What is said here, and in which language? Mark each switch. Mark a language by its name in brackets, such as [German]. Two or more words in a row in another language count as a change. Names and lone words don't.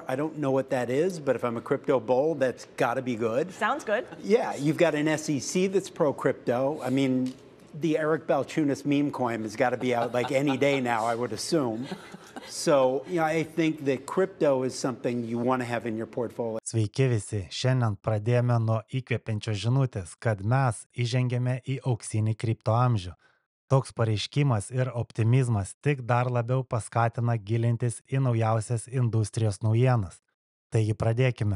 [English] I don't know what that is, but if I'm a crypto bull, that's got to be good. Sounds good. Yeah, you've got an SEC that's pro-crypto. I mean, the Eric Balchunas meme coin has got to be out like any day now, I would assume. So, I think that crypto is something you want to have in your portfolio. [Lithuanian] Sveiki visi, šiandien pradėjome nuo įkvepiančios žinutės, kad mes įžengėme į auksinį kripto amžių. Toks pareiškimas ir optimizmas tik dar labiau paskatina gilintis į naujausias industrijos naujienas. Taigi pradėkime.